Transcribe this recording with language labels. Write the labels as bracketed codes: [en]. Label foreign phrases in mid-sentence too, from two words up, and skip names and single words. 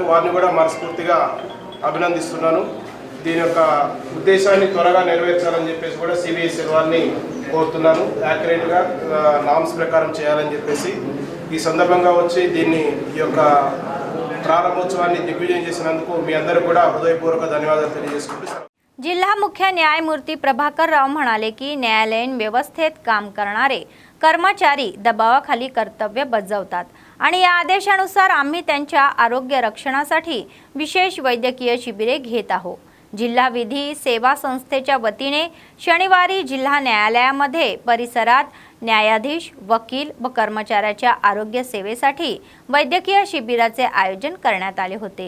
[te] వారిని కూడా మనస్ఫూర్తిగా అభినందిస్తున్నాను. దీని యొక్క ఉద్దేశాన్ని త్వరగా నెరవేర్చాలని చెప్పేసి కూడా సిబిఎస్ఈ వారిని కోరుతున్నాను. యాక్యురేట్గా నామ్స్ ప్రకారం చేయాలని చెప్పేసి ఈ సందర్భంగా వచ్చి దీన్ని ఈ యొక్క ప్రారంభోత్సవాన్ని దిగ్విజయం చేసినందుకు మీ అందరూ కూడా హృదయపూర్వక ధన్యవాదాలు తెలియజేసుకుంటున్నాను. [mr] जिल्हा मुख्य न्यायमूर्ती प्रभाकर राव म्हणाले की न्यायालयीन व्यवस्थेत काम करणारे कर्मचारी दबावाखाली कर्तव्य बजावतात आणि या आदेशानुसार आम्ही त्यांच्या आरोग्य रक्षणासाठी विशेष वैद्यकीय शिबिरे घेत आहोत. जिल्हा विधी सेवा संस्थेच्या वतीने शनिवारी जिल्हा न्यायालयामध्ये परिसरात न्यायाधीश, वकील व कर्मचाऱ्याच्या आरोग्य सेवेसाठी वैद्यकीय शिबिराचे आयोजन करण्यात आले होते.